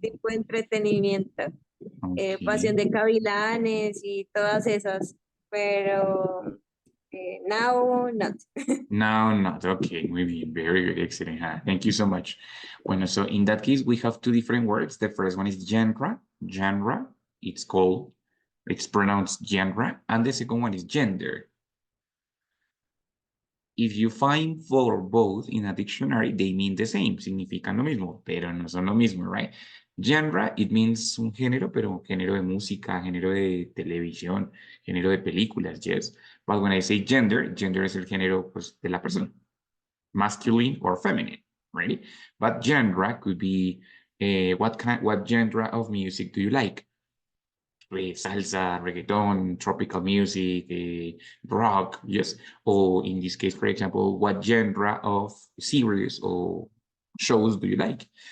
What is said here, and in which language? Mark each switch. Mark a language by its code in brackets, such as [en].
[es] tipo de entretenimiento. Pasión [en] okay. [es] de Gavilanes y todas esas, pero [en] now not. No, not okay. [es] Muy bien. [en] Very good. Excellent. Thank you so much. Bueno, so in that case, we have two different words. The first one is genre. Genre. It's pronounced genre. And the second one is gender. If you find for both in a dictionary, they mean the same. [es] Significan lo mismo, pero no son lo mismo, right? Genre, [en] it means [es] un género, pero género de música, género de televisión, género de películas, yes. [en] But when I say gender, [es] gender es el género pues, de la persona. [en] Masculine or feminine, right? But genre could be what genre of music do you like? Salsa, reggaeton, tropical music, rock, yes. Or in this case, for example, what genre of series or shows do you like?